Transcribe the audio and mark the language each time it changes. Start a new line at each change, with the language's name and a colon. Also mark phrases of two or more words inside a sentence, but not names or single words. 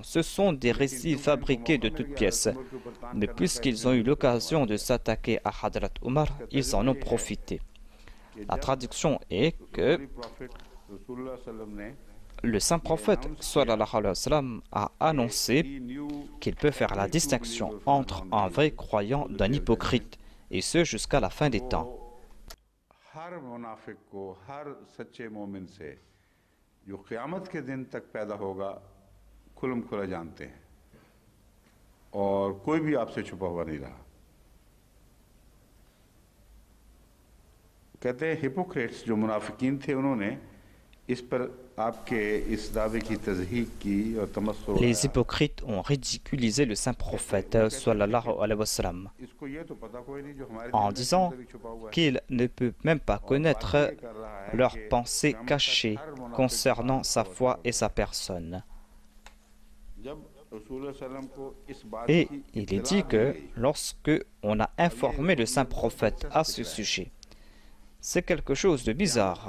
French: Ce sont des récits fabriqués de toutes pièces. Mais puisqu'ils ont eu l'occasion de s'attaquer à Hadrat Omar, ils en ont profité. La traduction est que le saint prophète
Arabic: صلى الله عليه وسلم
French: a annoncé qu'il peut faire la distinction entre un vrai croyant d'un hypocrite, et ce jusqu'à la fin des temps.
Urdu: ہر منافق کو ہر سچے مومن سے جو قیامت کے دن تک پیدا ہوگا کھلم کھلا جانتے ہیں اور کوئی بھی آپسے چھپا ہوا نہیں رہا. کہتے ہیں ہپوکریٹس جو منافقین تھے انہوں نے اس پر آپ کے اس دعوے کی تضحیک کی اور تمسخر.
French: Les hypocrites ont ridiculisé le saint prophète
Arabic: صلى الله عليه وسلم
French: en disant qu'il ne peut même pas connaître leurs pensées cachées concernant sa foi et sa personne. Et il est dit que lorsque on a informé le saint prophète à ce sujet, c'est quelque chose de bizarre.